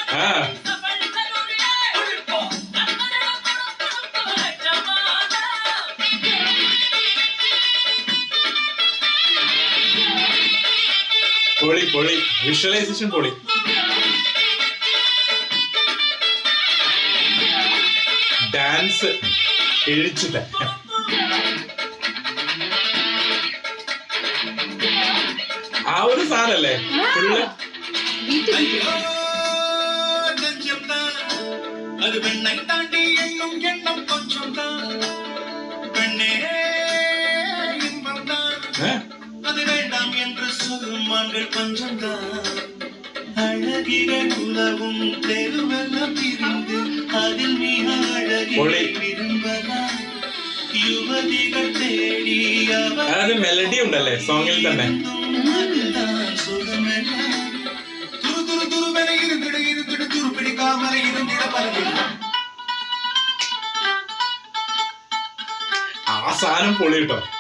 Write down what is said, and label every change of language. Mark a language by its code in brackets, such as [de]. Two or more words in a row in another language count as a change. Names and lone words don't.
[ml] പൊളി വിഷ്വലൈസേഷൻ പൊളി. ഡാൻസ് എഴിച്ചില്ല. ആ ഒരു സാധനല്ലേ ഫുള്ള്. [ta] அது பெண்ணை தாண்டி எண்ணும் எண்ணம் கொஞ்சம் தான் பெண்ணே இன்பம் தான் அது வேண்டாம் என்று சொல்லும் ஆண்கள் பஞ்சம் தான் அழகிகள் உலவும் தெருவெல்லாம் பிரிந்து அதில் மிக அழகியை விரும்பலாம் யுவதிகள் தேடி [ml] അത് മെലഡി ഉണ്ടല്ലേ സോങ്ങിൽ തന്നെ. [ta] அதுதான் சுகமெல்லாம் துரு துரு துருவென இருந்திட இருந்திட துரு பிடிக்காமல இருந்திட பலவில்லை. [ml] ആ സാധനം പൊളി കേട്ടോ.